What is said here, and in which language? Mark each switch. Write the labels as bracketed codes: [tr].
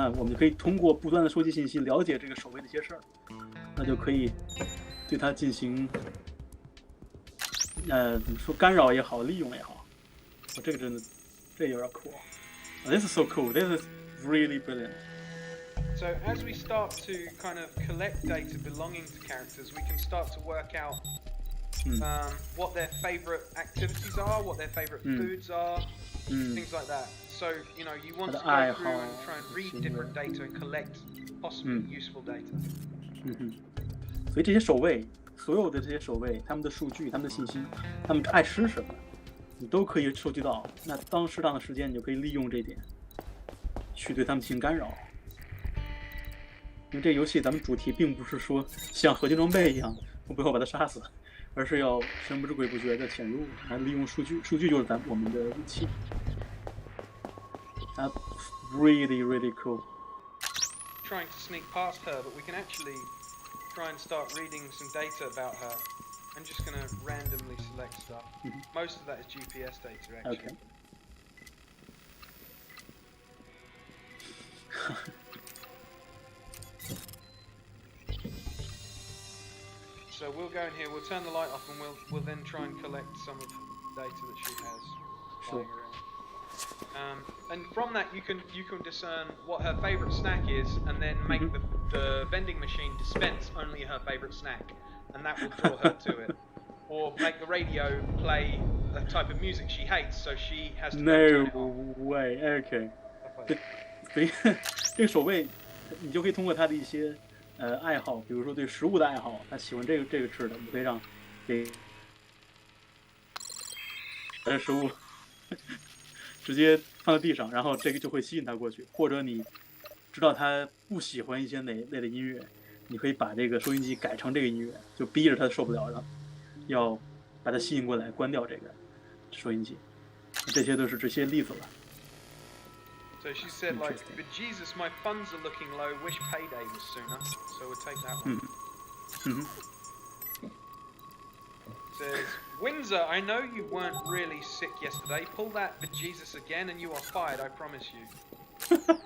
[zh] 那我们就可以通过不断的收集信息，了解这个守卫的一些事儿，那就可以对他进行怎么说干扰也好，利用也好。这个真的，这有点酷。 [en] This is so cool. This is really brilliant. So as we start to kind of collect data belonging to characters, we can start to work out what their favourite activities are, what their favourite foods are, things like that. So, you know, you want to go through and try and read different data and collect possibly useful data. [zh] 所以这些守卫，所有的这些守卫，他们的数据、他们的信息，他们爱吃什么，你都可以收集到。那当适当的时间，你就可以利用这一点，去对他们进行干扰。因为这个游戏咱们主题并不是说像合金装备一样，我背后把他杀死，而是要神不知鬼不觉的潜入，还利用数据，数据就是我们的武器。 [en] That's really, really cool. Trying to sneak past her, but we can actually try and start reading some data about her. I'm just going to randomly select stuff. Most of that is GPS data, actually. Okay. So we'll go in here, we'll turn the light off, and we'll then try and collect some of the data that she has lying around. And from that you can discern what her favourite snack is, and then make the vending machine dispense only her favourite snack, and that will draw her to it. Or make the radio play a type of music she hates, so she has to turn it off. No way. Okay. [zh] 所以这个守卫，你就可以通过他的一些爱好，比如说对食物的爱好，他喜欢这个吃的，你可以让给食物直接放在地上，然后这个就会吸引他过去。或者你知道他不喜欢一些哪类的音乐，你可以把这个收音机改成这个音乐，就逼着他受不了，然后要把他吸引过来，关掉这个收音机。这些都是这些例子了。 [en] So she said, like, but Jesus, my funds are looking low. Wish payday was sooner. So we'll take that one. Says, Windsor, I know you weren't really sick yesterday. Pull that but Jesus again and you are fired, I promise you.